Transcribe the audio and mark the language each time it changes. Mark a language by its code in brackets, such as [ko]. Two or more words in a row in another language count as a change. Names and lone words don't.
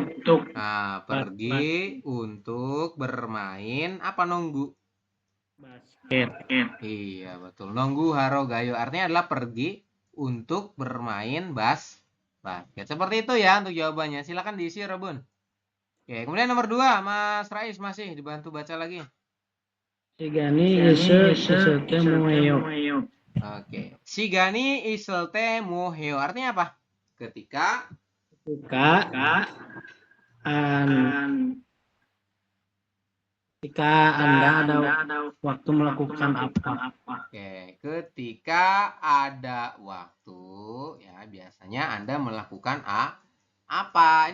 [id] Nah, pergi untuk bermain apa nunggu? Basket. Iya, betul. [ko] 농구하러 가요 [id] artinya adalah pergi untuk bermain basket. Seperti itu ya untuk jawabannya. Silakan diisi Robun. Oke, kemudian nomor 2, Mas Rais masih dibantu baca lagi. [ko] 시간이 있을 때 뭐 해요? Oke. 시간이 있을 때 뭐 해요? [id] Artinya apa? Ketika Anda ada waktu melakukan apa? Oke, ketika ada waktu ya biasanya Anda melakukan apa?